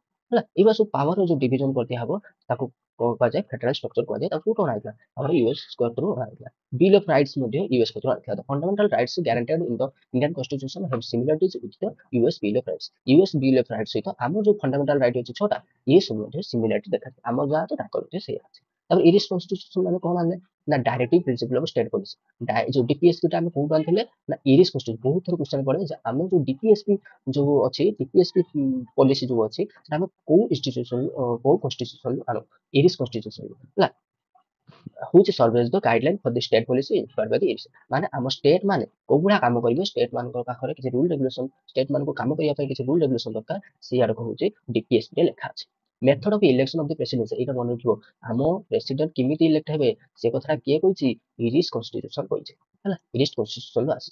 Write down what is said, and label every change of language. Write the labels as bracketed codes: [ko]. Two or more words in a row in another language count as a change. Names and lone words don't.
[or] ହେଲା, ଏଇଭଳିଆ ସବୁ ପାୱାର ଯୋଉ ଡିଭିଜନ କରିଦିଆହବ ତାକୁ କଣ କୁହାଯାଏ, [en] federal structure [or] କୁହାଯାଏ। ତାକୁ କୋଉଠୁ ଅଣାଯାଇଥିଲା, ଆମର ୟୁଏସ କତରୁ ଅଣାଯାଇଥିଲା। ବିଲ୍ ଅଫ ରାଇଟ୍ସ ମଧ୍ୟ ୟୁଏସ କତରୁ ଅଣାଯାଇଥିଲା। [en] the fundamental rights guaranteed in the Indian Constitution have similarities with the US Bill of Rights. [or] ୟୁଏସ ବିଲ୍ ଅଫ ରାଇଟ୍ସ ସହିତ ଆମର ଯୋଉ [en] fundamental right [or] ଅଛି 6ଟା, [hi] ये सब [or] ମଧ୍ୟ ସିମିଲାରିଟି ଦେଖାଯାଏ। ଆମର ଯାହା ଅଛି ତାଙ୍କର ମଧ୍ୟ ସେଇଆ ଅଛି। ତାପରେ [en] Irish Constitution [or] ମାନେ କଣ ଆଣିଲେ ନା [en] Directive Principle of State Policy. [or] ଯୋଉ ଡିପିଏସପି ଟା ଆମେ କୋଉଠୁ ଆଣିଥିଲେ ନା [en] Irish Constitution. [or] ବହୁତ ଥର କ୍ୱେଶ୍ଚନ ପଡେ ଯେ ଆମେ ଯୋଉ ଡିପିଏସପି ଯୋଉ ଅଛି, [en] DPSP policy [or] ଯୋଉ ଅଛି ସେଟା ଆମେ କୋଉ ଇନଷ୍ଟିଟ୍ୟୁସନ କୋଉ କନଷ୍ଟିଟ୍ୟୁସନ ଆଣୁ, [en] Irish Constitution [or] ହେଲା, [en] which serves the guideline for the state policy inspired by the IRIS। [or] ମାନେ ଆମ ଷ୍ଟେଟ ମାନେ କୋଉ ଭଳିଆ କାମ କରିବେ, ଷ୍ଟେଟ ମାନଙ୍କ ପାଖରେ କିଛି [en] rule regulation, [or] ଷ୍ଟେଟ ମାନଙ୍କୁ କାମ କରିବା ପାଇଁ କିଛି [en] rule regulation [or] ଦରକାର, ସେଇ ଆଡକୁ ହଉଛି ଡିପିଏସପି ରେ ଲେଖା ଅଛି। [en] method of election of the presidency, [or] ଏଇଟା ମନେ ରଖିବ। ଆମ ପ୍ରେସିଡେଣ୍ଟ କେମିତି ଇଲେକ୍ଟ ହେବେ ସେ କଥାଟା କିଏ କହିଛି, [en] Irish Constitution [or] କହିଛି। ହେଲା, [en] Irish Constitution [or] ଆସିଛି।